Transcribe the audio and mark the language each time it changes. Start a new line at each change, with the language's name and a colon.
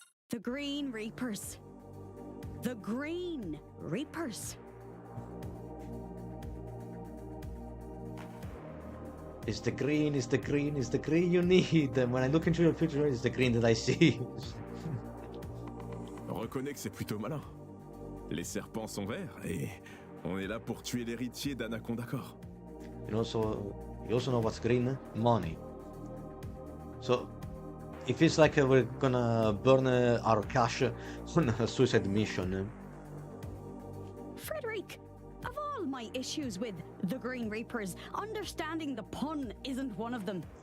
English: The Green Reapers. The Green Reapers. It's the green, it's the green, it's the green you need. And when I look into your future, it's the green that I see.
French: Reconnais que c'est plutôt malin. Les serpents sont verts et on est là pour tuer l'héritier d'Anaconda Corps.
English: You also know what's green? Money. So, it feels like we're gonna burn our cash on a suicide mission. Frederick, of all my issues with the Green Reapers, understanding the pun isn't one of them.